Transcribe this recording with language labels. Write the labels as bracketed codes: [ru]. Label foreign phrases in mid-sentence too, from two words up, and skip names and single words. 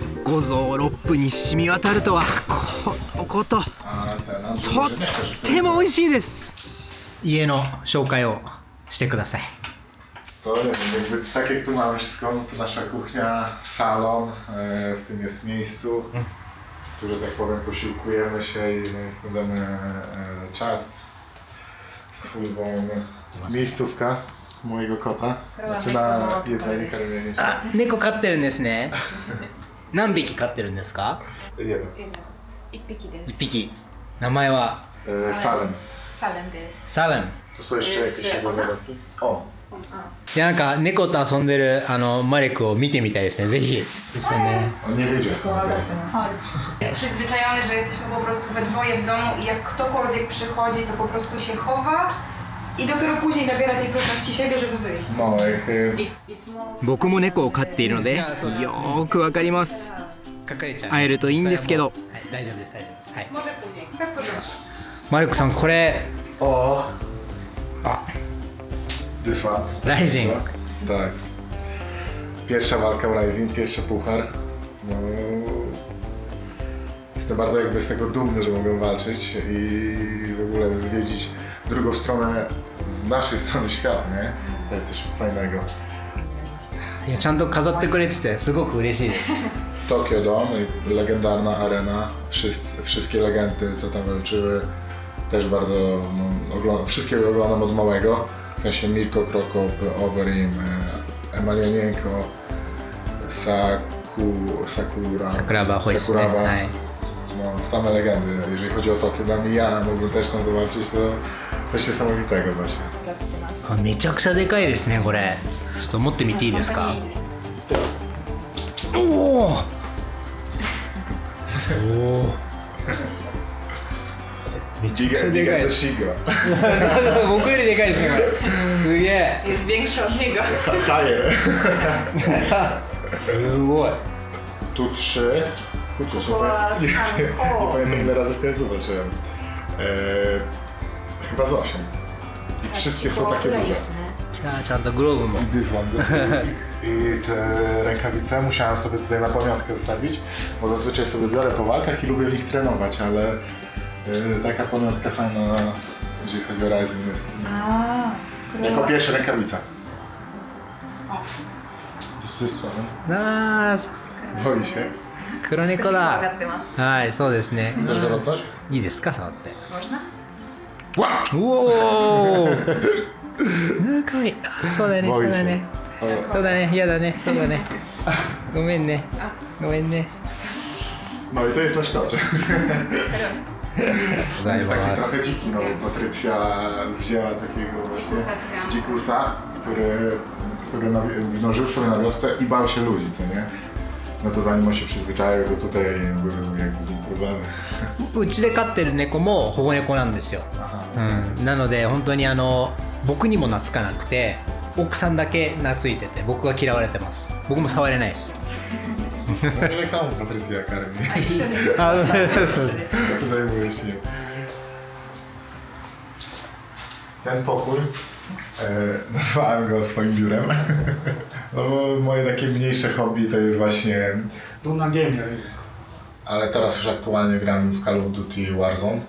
[ja] 五臓六腑に染み渡るとはこのこと。 [pl] A ten, a [ja] とっても美味しいです。家の紹介をしてください。 [pl] To nie wiem, jakby tak jak tu mamy wszystko, no to nasza kuchnia, salon, w tym jest miejscu, tu, że tak powiem, posiłkujemy się i no, i spędzamy czas swój wolny. Miejscówka mojego kota, znaczy na jedzenie, karmienie się. [ja] あ、猫飼ってるんですね。何匹飼ってるんですか？ [pl] Jeden. [ja] 一匹で 1 す。匹。名前は Salem. サレンです。サレン。 [pl] To są jeszcze jakieś jego zabawki? O! [ja] いや、なんか猫と遊んでるマレクを見てみたいですね。ぜひ。ですよね。 [pl] On nie wiedzie. Jest przyzwyczajony, że jesteśmy po prostu we dwoje w domu i jak ktokolwiek przychodzi, to po prostu się chowa i dopiero później nabiera tej pewności siebie, żeby wyjść. No, jak [ja] いつも僕も猫を飼っているのでよーくわかります。隠れちゃう。会えるといいんですけど。はい、大丈夫です大丈夫です。はい。 [pl] Może później. tak proszę. [ja] マレクさんこれ [pl] O! [ja] あ [pl] Dysła. [ja] ライジン。 [pl] Tak. Pierwsza walka w Rising, pierwszy puchar. No, jestem bardzo jakby z tego dumny, że mogę walczyć i w ogóle zwiedzić drugą stronę z naszej strony świata, nie? To jest coś fajnego. [ja] いやちゃんと飾ってくれててすごく嬉しいです。 [pl] Tokyo Dome, legendarna arena. Wszystkie legendy, co tam walczyły, też bardzo, no, wszystkie oglądam od małego. W sensie Mirko Krokop, Overeem, Emelianenko, Sakura, [ja] Sakuraba ホイですね。 Sakuraba. はい。 [pl] No, same legendy. Jeżeli chodzi o Tokyo Dome i ja mógłbym też tam zobaczyć, to coś niesamowitego właśnie. [ja] ざってます。あめちゃくちゃでかいですねこれ。ちょっと持ってみていいですか？本当にいいです。おお。おお。めちゃくちゃでかいです。 Shiga. 僕よりでかいですねこれ。すげえ。 [pl] Jest większa od niego. Haje. [ja] すごい。 [pl] Tu 3. Kurczę, nie Była nie pamiętam ile razy pierwszy zobaczyłem. Chyba z 8. I wszystkie są takie duże. [ja] あちゃんとグローブも。 [en] This one. [pl] I te rękawice musiałem sobie tutaj na pamiątkę zostawić, bo zazwyczaj sobie biorę po walkach i lubię w nich trenować, ale taka pamiątka fajna, jeżeli chodzi o Rising jest. [ja] ああ、これ [pl] Jako [ja] は [pl] pierwsza rękawica. To jest co? [ja] あー [pl] Boi się. [ja] 黒猫少し怖がだってます。はいそうですね [pl] Chcesz go dotknąć? [ja] いいですか触って [pl] Można? Ła! [ja] おおかわいいそうだねそうだね [pl] O, [ja] そうだね嫌だねそうだねごめんねごめんね [pl] no i to jest nasz kot. [ja] ござい [pl] Jest taki [ja] ます [pl] trochę dziki, no bo Patrycja wzięła takiego właśnie Dzikusa wzięłam. dzikusa, który no, żył sobie na wiosce i bał się ludzi, co nie? No to zanim on się przyzwyczaił, to tutaj były jakby z nim problemy. [ja] うちで飼ってる猫も保護猫なんですよ、 [pl] Aha. [ja] うん、なので本当に僕にも懐かなくて奥さんだけ懐いてて僕は嫌われてます僕も触れないです [pl] No i tak samo Patrycja karmi. [ja] あ、一緒です。あそう一そう緒です。 [pl] Zajmuje się nim. Ten pokój nazwałem go swoim biurem. No bo moje takie mniejsze hobby to jest właśnie. [ja] どんなゲームやるんですか？ [pl] Ale teraz już aktualnie gram w Call of Duty Warzone.